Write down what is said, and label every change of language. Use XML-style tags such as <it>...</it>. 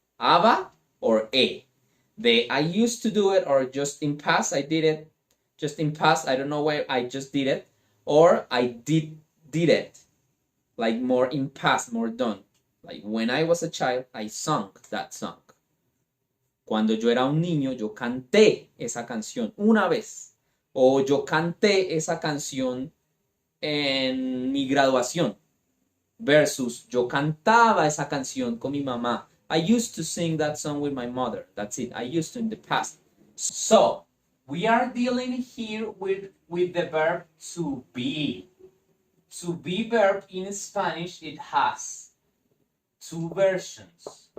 <en>Aba or e. The I used to do it, or just in past I did it. Just in past, I don't know why I just did it. Or I did it. Like more in past, more done. Like when I was a child, I sung that song.</en> <es>Cuando yo era un niño, yo canté esa canción una vez. O yo canté esa canción en mi graduación. Versus yo cantaba esa canción con mi mamá.</es> <en>I used to sing that song with my mother. That's it. I used to in the past. So, we are dealing here with the verb to be. To be verb in Spanish, it has two versions.</en>